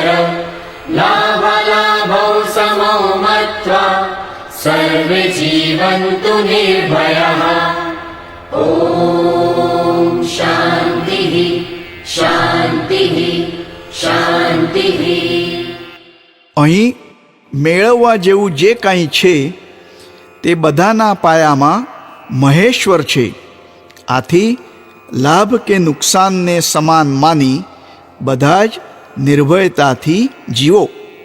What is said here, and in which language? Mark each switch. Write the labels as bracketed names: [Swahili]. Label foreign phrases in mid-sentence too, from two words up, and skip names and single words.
[Sanskrit] लाभलाभौ समौ मत्वा सर्वे जीवन्तु निर्भयः. ॐ शान्तिः शान्तिः शान्तिः. [Gujarati] અહીં મેળવવા જેવું જે કાંઈ છે તે બધાના પાયામાં મહેશ્વર છે. આથી લાભ કે નુકસાનને સમાન માની બધા જ નિર્ભયતાથી જીવો.